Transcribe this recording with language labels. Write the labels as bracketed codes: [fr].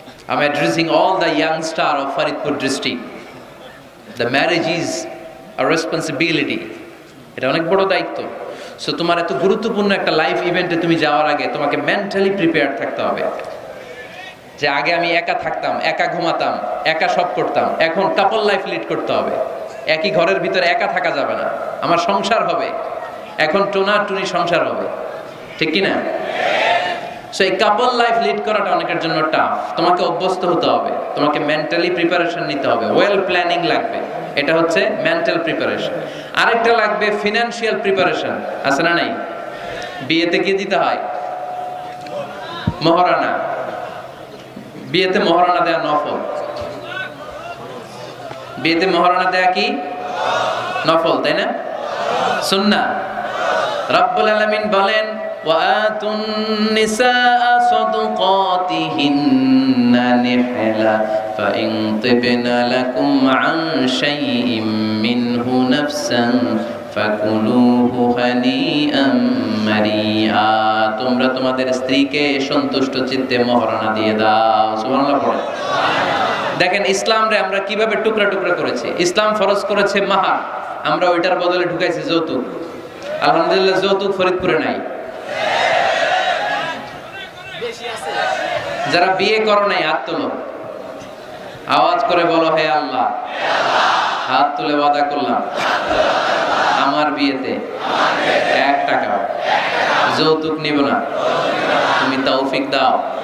[en] I'm addressing all the young star of Faridpur district. The marriage is a responsibility. [bn] এটা অনেক বড় দায়িত্ব। So তোমার এত গুরুত্বপূর্ণ একটা লাইফ ইভেন্টে তুমি যাওয়ার আগে তোমাকে মেন্টালি প্রিপেয়ার্ড থাকতে হবে। যে আগে আমি একা থাকতাম, একা ঘুমাতাম, একা সব করতাম, এখন কাপল লাইফ লিড করতে হবে। একই ঘরের ভিতরে একা থাকা যাবে না, আমার সংসার হবে। এখন টোনা টুনি সংসার হবে, ঠিক কিনা? সো এই কাপল লাইফ লিড করাটা অনেকের জন্য টাফ। তোমাকে অভ্যস্ত হতে হবে, তোমাকে মেন্টালি প্রিপারেশন নিতে হবে, ওয়েল প্ল্যানিং লাগবে। এটা হচ্ছে মেন্টাল প্রিপারেশন। আরেকটা লাগবে ফিনান্সিয়াল প্রিপারেশন। আছে না নাই? বিয়েতে কি দিতে হয়? মহারানা। বিয়েতে মহারানা দেয়া নফল। বিয়েতে মহারানা দেয়া কি? নফল, তাই না? সুন্নাহ। রব্বুল আলামিন বলেন ওয়াতুন নিসা সাদকাতিহিন্না নিহলা [ar] فإن طبن لكم عن شيء منه نفسا فكلوه هنيئا مريئا [bn] তোমরা তোমাদের স্ত্রীকে সন্তুষ্ট চিত্তে মহারণা দিয়ে দাও। সুবহানাল্লাহ পড়ে। দেখেন ইসলামরে আমরা কিভাবে টুকরা টুকরা করেছি। ইসলাম ফরজ করেছে মাহার, আমরা ওইটার বদলে ঢুকাইছি যৌতুক। আলহামদুলিল্লাহ যৌতুক ফরিদপুরে নাই। যারা বিয়ে করো নাই হাত তোলো, আওয়াজ করে বলো হে আল্লাহ, হাত তুলে ওয়াদা করলাম আমার বিয়েতে 1 টাকা যৌতুক নিব না, তুমি তৌফিক দাও।